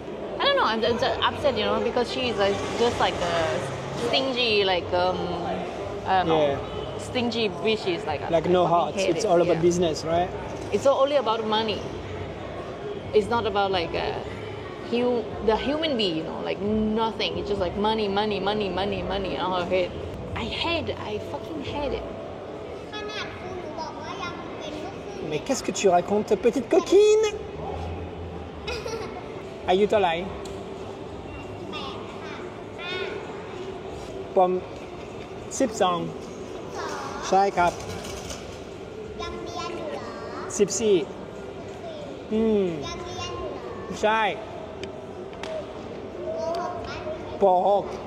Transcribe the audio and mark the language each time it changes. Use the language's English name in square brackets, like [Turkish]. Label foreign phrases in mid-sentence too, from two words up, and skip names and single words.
[English] I don't know, I'm just upset, you know, because she's like, just like a stingy, like, I don't know, stingy bitch is like no heart. It's all about business, right? It's only about money. It's not about like the human being, you know, like nothing. It's just like money in her head. I fucking hate it. [French] Mais qu'est-ce que tu racontes, petite coquine? [Thai] อายุเท่าไหร่ผม12ใช่ครับ14ใช่ป.6